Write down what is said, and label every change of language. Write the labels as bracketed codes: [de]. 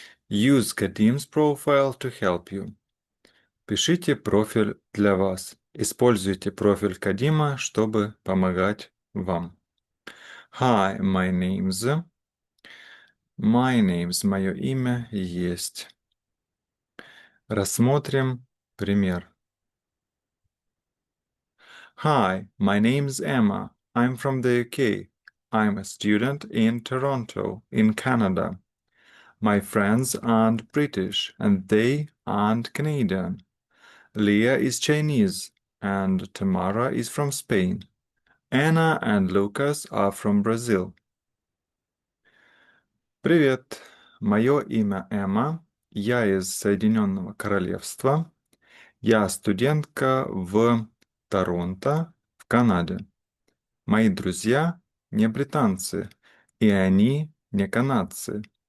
[en] Use Kadim's profile to help you. [ru] Пишите профиль для вас. Используйте профиль Кадима, чтобы помогать вам. [en] Hi, my name's. My name's. [ru] Мое имя есть. Рассмотрим пример. [en] Hi, my name's Emma. I'm from the UK. I'm a student in Toronto, in Canada. My friends aren't British and they aren't Canadian. Leah is Chinese and Tamara is from Spain. Anna and Lucas are from Brazil. [ru] Привет, мое имя Эмма. Я из Соединенного Королевства. Я студентка в Торонто, в Канаде. Мои друзья не британцы, и они не канадцы.